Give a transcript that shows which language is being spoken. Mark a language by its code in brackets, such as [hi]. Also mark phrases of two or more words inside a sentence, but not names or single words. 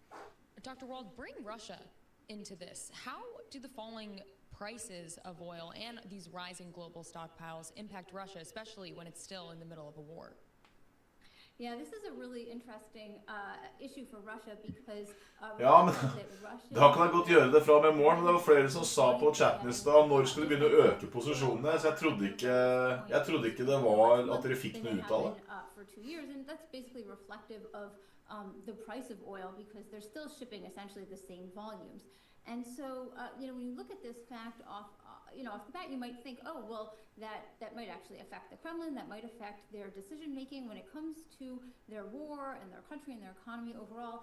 [en] Dr. Wald, bring Russia into this. How do the falling prices of oil and these rising global stockpiles impact Russia, especially when it's still in the middle of a war? Yeah, this is a really interesting issue for Russia because [no] ja, men da kan jeg godt gjøre det fra med morgen, men det var flere som sa på chatten i stad, når skulle de begynne å øke posisjonene, så jeg trodde ikke det var at dere fikk noe ut av det. [en] For 2 years, and that's basically reflective of the price of oil because they're still shipping essentially the same volumes. And so, when you look at this fact off the bat, you might think, oh, well, that might actually affect the Kremlin, that might affect their decision making when it comes to their war and their country and their economy overall.